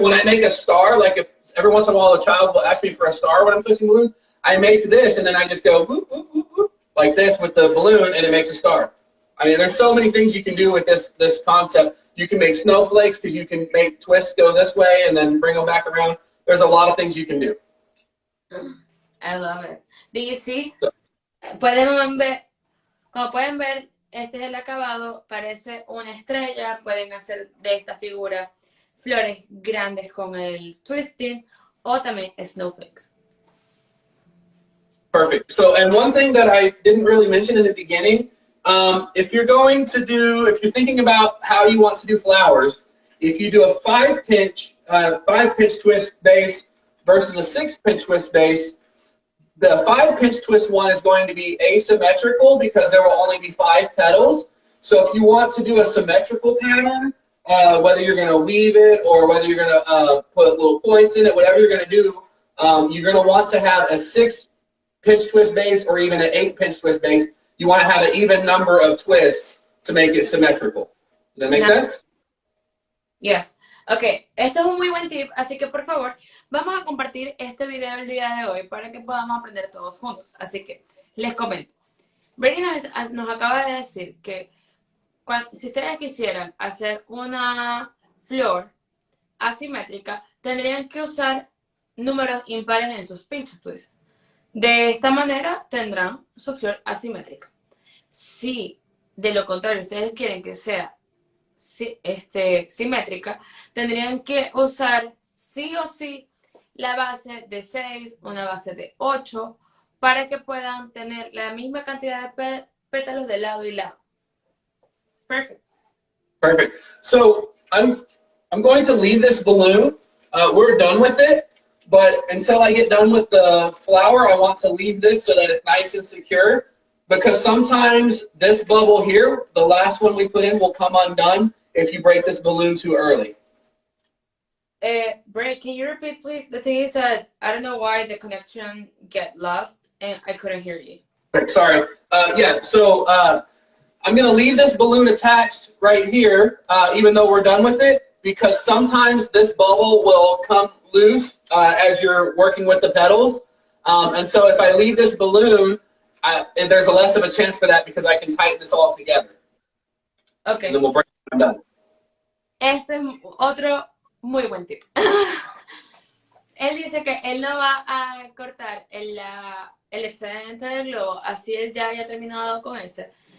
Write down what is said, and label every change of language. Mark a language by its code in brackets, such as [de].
[en] When I make a star, like if every once in a while a child will ask me for a star when I'm twisting balloons, I make this and then I just go whoop, whoop, whoop, whoop, like this with the balloon and it makes a star. I mean, there's so many things you can do with this concept. You can make snowflakes because you can make twists go this way and then bring them back around. There's a lot of things you can do. I love it. Do you see? [es] Pueden ver, como pueden ver, este es el acabado, parece una estrella. Pueden hacer de esta figura flores grandes con el twisting o también snowflakes. [en] Perfect. So, and one thing that I didn't really mention in the beginning, if you're thinking about how you want to do flowers, if you do a 5-pinch twist base versus a 6-pinch twist base, the 5-pinch twist one is going to be asymmetrical because there will only be 5 petals. So if you want to do a symmetrical pattern, whether you're going to weave it or whether you're going to put little points in it, whatever you're going to do, you're going to want to have a 6-pinch twist base or even an 8-pinch twist base. You want to have an even number of twists to make it symmetrical. Does that make sense? Yes. [es] Ok, esto es un muy buen tip, así que por favor, vamos a compartir este video el día de hoy para que podamos aprender todos juntos. Así que les comento. Brady nos acaba de decir que si ustedes quisieran hacer una flor asimétrica, tendrían que usar números impares en sus pinch twists. De esta manera tendrán su flor asimétrica. Si de lo contrario ustedes quieren que sea simétrica, tendrían que usar sí o sí la base de 6, una base de 8, para que puedan tener la misma cantidad de pétalos de lado y lado. [en] Perfect. Perfect. So I'm going to leave this balloon. We're done with it, but until I get done with the flower, I want to leave this so that it's nice and secure. Because sometimes this bubble here, the last one we put in, will come undone if you break this balloon too early. Brett, can you repeat, please? The thing is that I don't know why the connection get lost and I couldn't hear you. Sorry. Yeah, so I'm going to leave this balloon attached right here, even though we're done with it, because sometimes this bubble will come loose as you're working with the petals. And so if I leave this balloon, there's a less of a chance for that because I can tighten this all together. Okay. And then we'll break it when I'm done. [es] Este es otro muy buen tip. Él dice que él no va a cortar el excedente del globo, así él ya haya terminado con ese.